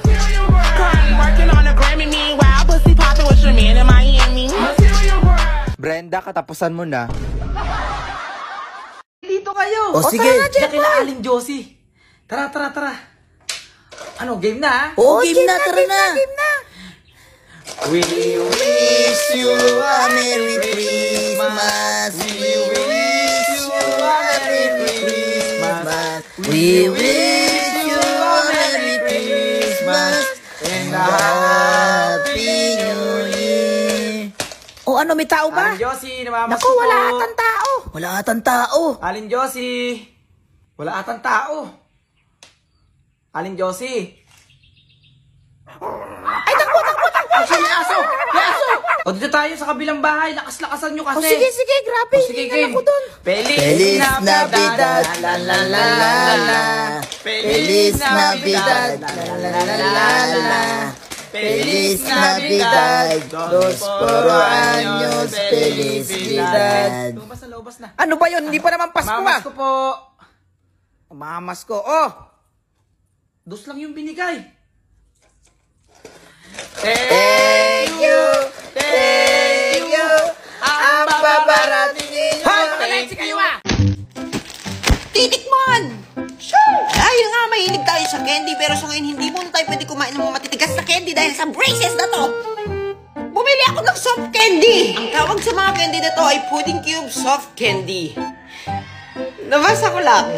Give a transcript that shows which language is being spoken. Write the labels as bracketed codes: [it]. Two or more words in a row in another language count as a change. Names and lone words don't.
[tl] Brenda, katapusan mo na. Dito kayo. O, sige. Diyan kila Aling Josie. Tara. Ano, game na ha? Game na, tara na. [en] We Wish you a Merry Christmas. We wish you a Merry Christmas. We wish you a Merry Christmas and a Happy New Year. [tl] O ano, may tao ba? Aling Josie, namamas Naku, wala atang tao. Wala atang tao. Aling Josie. Wala atang tao. Aling Josie. Ay, takbo. May aso! O dito tayo sa kabilang bahay. Lakas-lakasan nyo kasi. Sige, grabe. Sige, Hingal game. ako dun. [es] Feliz Navidad. La la la la. Feliz Navidad. La la la la. Feliz Navidad. Dos poro años. Felicidad. [tl] Lumabas na. Ano ba yun? Hindi pa naman Pasko Mamas ah. ko po. Mamas ko. Oh! Dos lang yung binigay. [en] Thank you! [tl] Ang babarating [en] Thank you. [tl] Titikman! Sure! Dahil nga mahilig tayo sa candy pero sa ngayon hindi muna tayo pwede kumain ng mga matitigas na candy dahil sa braces na to. Bumili ako ng [en] soft candy! [tl] Ang tawag sa mga candy na to ay [en] pudding cube soft candy. [tl] Nabasa ko lang.